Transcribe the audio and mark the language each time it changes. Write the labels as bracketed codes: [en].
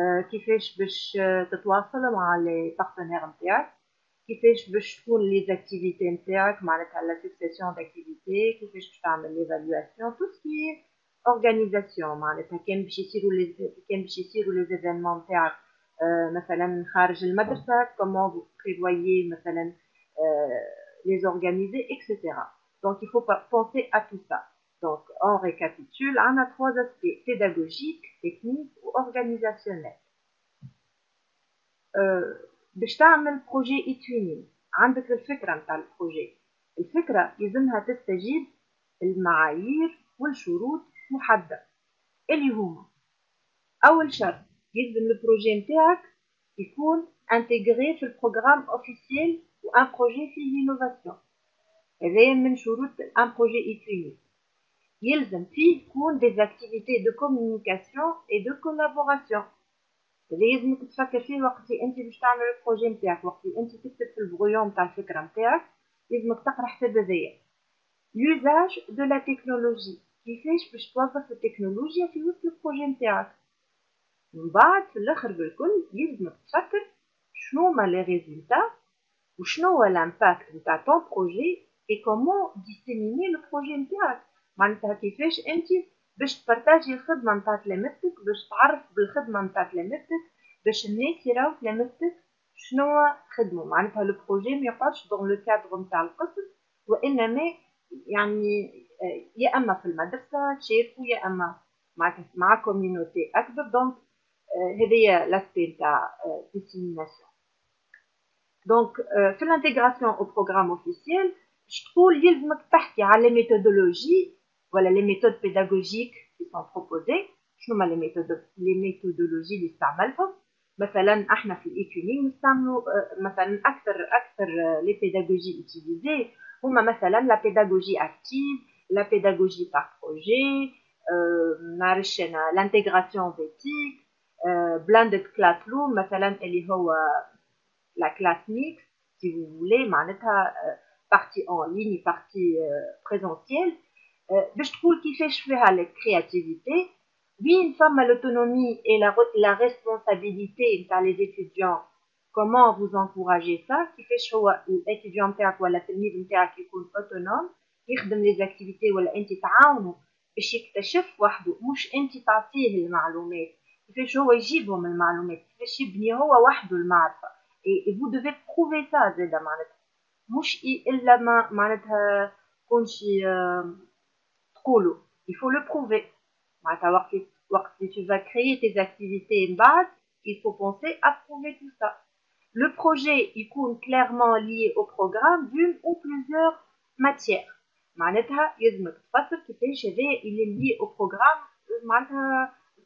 [ar] كيفاش باش تتواصل مع [fr] les partenaires [ar] نتاعك، كيفاش باش تكون لي زاكتيفيتي نتاعك معناتها لا سكسيسيون داكتيفيتي، كيفاش باش تعمل ليفالواسيون، تو سكي اورغانيزاسيون معناتها كان باش يصيروا لي زيفينمون نتاعك مثلا خارج المدرسه، كومون [fr] vous prévoyez [ar] مثلا [fr] les organiser, etc. Donc il faut penser à tout ça. Donc on récapitule, on a trois aspects: pédagogique, technique ou organisationnel. [ar] باش تعمل بروجي e-twinning عندك الفكرة نتاع البروجي. الفكرة يلزمها تستجيب المعايير والشروط محددة اللي هما: أول شرط يلزم البروجي نتاعك يكون انتجري في البروغرام اوفيسيال وان بروجي فيه لينوفاسيون. هذايا من شروط ان بروجي e-twinning. يلزم فيه يكون [fr] des activités de communication et de collaboration. [ar] هذا يلزمك تفكر فيه وقت اللي انت باش تعمل البروجي نتاعك، وقت اللي انت تكتب في البرويون نتاع الفكره نتاعك يلزمك تقرا حتى هذايا. [fr] l'usage de la technologie، [ar] كيفاش باش توظف التكنولوجيا في وسط البروجي نتاعك. من بعد في الاخر بالكل يلزمك تفكر شنو هما لي ريزولتا وشنو هو لامباكت نتاع طون بروجي اي كومون ديسيميني لو بروجي نتاعك، معناتها كيفاش انت باش تبارطاجي الخدمه نتاع تلامذتك، باش تعرف بالخدمه نتاع تلامذتك، باش الناس يراو تلامذتك شنو خدموا. معناتها لو بروجي ما يقعدش دون لو كادر نتاع القسم، وانما يعني يا اما في المدرسه تشاركوا يا اما مع كوميونيتي اكبر. دونك هذه لاسبي نتاع ديسيميناسيون. [fr] Donc, في l'intégration au programme officiel, je trouve [ar] يلزمك تحكي على [fr] les méthodologies ولا les méthodes pédagogiques qui sont proposées. [ar] شنو هما [fr] les méthodologies [ar] اللي استعملهم؟ مثلا احنا في الاي-twinning نستعملوا مثلا اكثر [fr] les pédagogies utilisées هما مثلا la pédagogie active, la pédagogie par projet، نعرفش انا l'intégration d'éthique، blended classroom مثلا [ar] اللي هو [fr] la classe mixte si vous voulez [ar] معناتها [fr] partie en ligne partie présentielle. [ar] باش تقول كيفاش فيها الكرياتيفيتي، وين فما [fr] l'autonomie et la responsabilité [ar] نتاع les étudiants. [fr] comment vous encouragez ça، [ar] كيفاش هو الاتيديون نتاعك ولا التلميذ نتاعك يكون اوتونوم يخدم لي زاكتيفيتي، ولا انت تعاونوا باش يكتشف وحده مش انت تعطيه المعلومات، كيفاش هو يجيبهم المعلومات، كيفاش يبني هو وحده المعرفه. [fr] et vous devez prouver ça [ar] زادا معناتها مش الا ما معناتها كونشي تقولوا [fr] il faut le prouver. [ar] معناتها وقت [fr] tu vas créer tes activités [ar] من بعد [fr] il faut penser à prouver tout ça. Le projet يكون clairement lié au programme d'une ou plusieurs matières. [ar] معناتها يلزمك تفسر كيفاش هذا [fr] il est lié au programme معناتها